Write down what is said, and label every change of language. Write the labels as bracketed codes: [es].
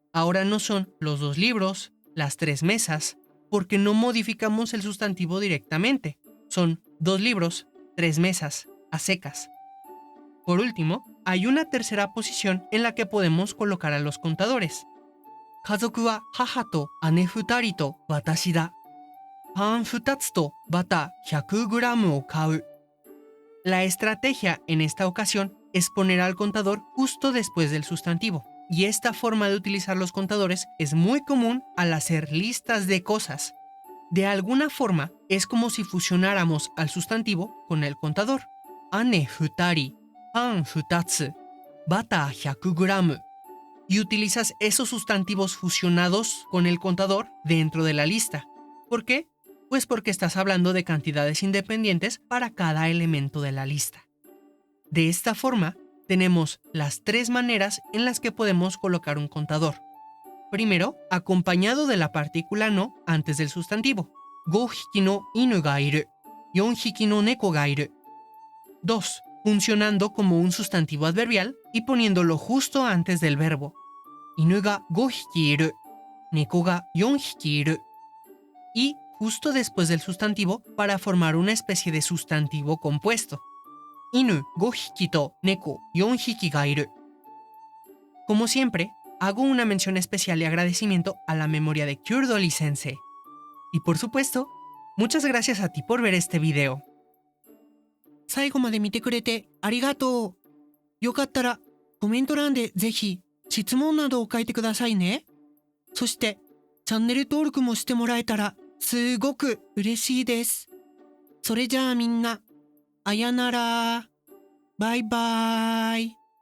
[es] Ahora no son los 2 libros, las 3 mesas, porque no modificamos el sustantivo directamente. Son 2 libros, 3 mesas, a secas. Por último, hay una tercera posición en la que podemos colocar a los contadores. [ja] 家族は母と姉2人と私だ。パン2つとバター 100g を買う。 [es] La estrategia en esta ocasión es poner al contador justo después del sustantivo, y esta forma de utilizar los contadores es muy común al hacer listas de cosas. De alguna forma, es como si fusionáramos al sustantivo con el contador. [ja] Ane 2人、パン2つ、バター 100g. [es] Y utilizas esos sustantivos fusionados con el contador dentro de la lista. ¿Por qué? Pues porque estás hablando de cantidades independientes para cada elemento de la lista. De esta forma, tenemos las 3 maneras en las que podemos colocar un contador. Primero, acompañado de la partícula no antes del sustantivo. [ja] 5匹 no inu ga iru, 4匹 no neko ga iru. 2. [es] Funcionando como un sustantivo adverbial y poniéndolo justo antes del verbo. [ja] Inu ga 5匹 iru, neko ga 4匹 iru. [es] Y justo después del sustantivo para formar una especie de sustantivo compuesto. [ja] Inu 5匹 to neko 4匹 ga iru. [es] Como siempre, hago una mención especial y agradecimiento a la memoria de Kyurdoli Sensei. Y por supuesto, muchas gracias a ti por ver este video. [ja] 最後まで見てくれてありがとう。よかったらコメント欄でぜひ質問などを書いてくださいね。そしてチャンネル登録もしてもらえたらすごく嬉しいです。それじゃあみんな、あやなら。バイバーイ。